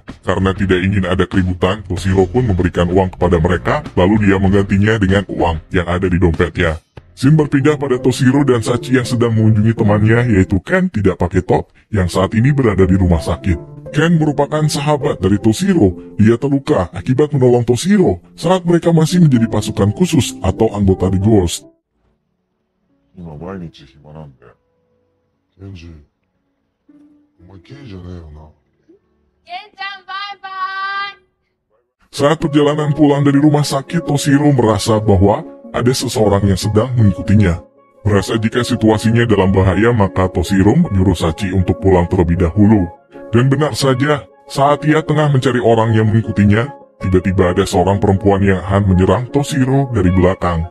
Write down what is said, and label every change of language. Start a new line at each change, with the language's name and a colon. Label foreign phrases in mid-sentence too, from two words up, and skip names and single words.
Indonesian: Karena tidak ingin ada keributan, Toshiro pun memberikan uang kepada mereka, lalu dia menggantinya dengan uang yang ada di dompetnya. Scene berpindah pada Toshiro dan Sachi yang sedang mengunjungi temannya, yaitu Ken tidak pakai top yang saat ini berada di rumah sakit. Ken merupakan sahabat dari Toshiro. Dia terluka akibat menolong Toshiro saat mereka masih menjadi pasukan khusus atau anggota The Ghost.
Japanese: 今毎日暇なんで。ケンジ、お前ゲイじゃねえよな。ケンちゃんバイバイ。
Indonesian: Saat perjalanan pulang dari rumah sakit, Toshiro merasa bahwa ada seseorang yang sedang mengikutinya. Merasa jika situasinya dalam bahaya, maka Toshiro menyuruh Sachi untuk pulang terlebih dahulu. Dan benar saja, saat ia tengah mencari orang yang mengikutinya, tiba-tiba ada seorang perempuan yang akan menyerang Toshiro dari belakang.